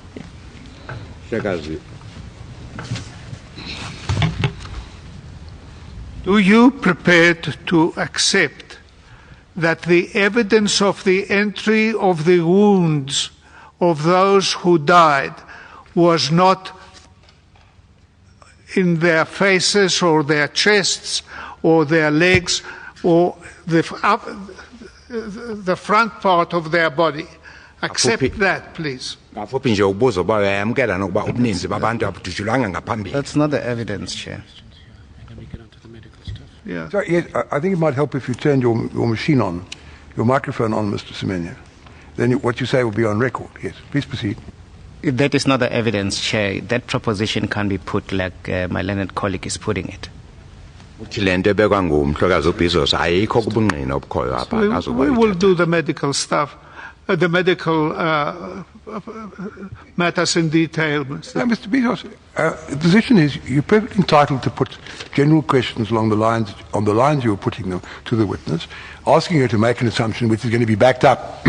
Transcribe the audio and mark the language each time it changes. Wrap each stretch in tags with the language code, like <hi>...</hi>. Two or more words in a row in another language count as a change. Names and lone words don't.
<en>Do you prepared to accept that the evidence of the entry of the wounds of those who died was not in their faces or their chests or their legs or the front part of their body? Accept that, please.</en> <xh>ngafuphi nje ubuzo uba uyayamkela nokuba ubuninzi babantu abudujulwanga ngaphambili.</xh> <en>That's not the evidence, Chair. Yeah. So, yes, I think it might help if you turned your machine on, your microphone on, Mr. Semenya. Then what you say will be on record. Yes, please proceed. That is not the evidence, Chair. That proposition can be put like my learned colleague is putting it.</en> <xh>Uthi le nto ebekwa ngumhlokazi uBizos ayikho kubungqina obukhoyo apha</xh> <en>We will do the medical stuff, the medical matters in detail. Mr. Bezos, the position is you're perfectly entitled to put general questions on the lines you were putting them to the witness, asking her to make an assumption which is going to be backed up</en>